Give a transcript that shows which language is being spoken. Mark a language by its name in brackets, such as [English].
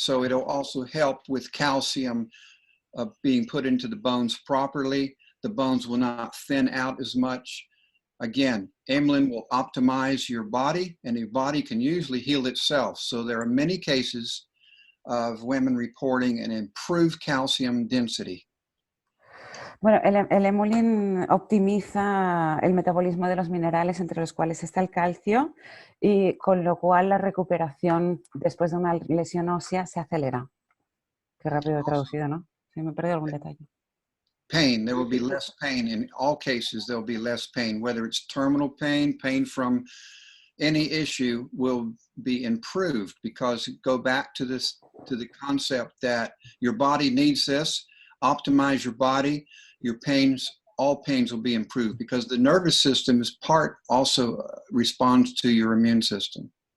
[English] So it'll also help with calcium being put into the bones properly. The bones will not thin out as much. Again, Emulin will optimize your body, and your body can usually heal itself. So there are many cases of women reporting an improved calcium density. [Spanish] Bueno, el Emulin optimiza el metabolismo de los minerales, entre los cuales está el calcio, y con lo cual la recuperación después de una lesión ósea se acelera. Qué rápido he traducido, ¿no? Sí, me he perdido algún detalle. [English] Pain, there will be less pain. In all cases, there will be less pain. Whether it's terminal pain, pain from any issue will be improved, because go back to the concept that your body needs this. Optimize your body, your pains, all pains will be improved, because the nervous system is also responds to your immune system.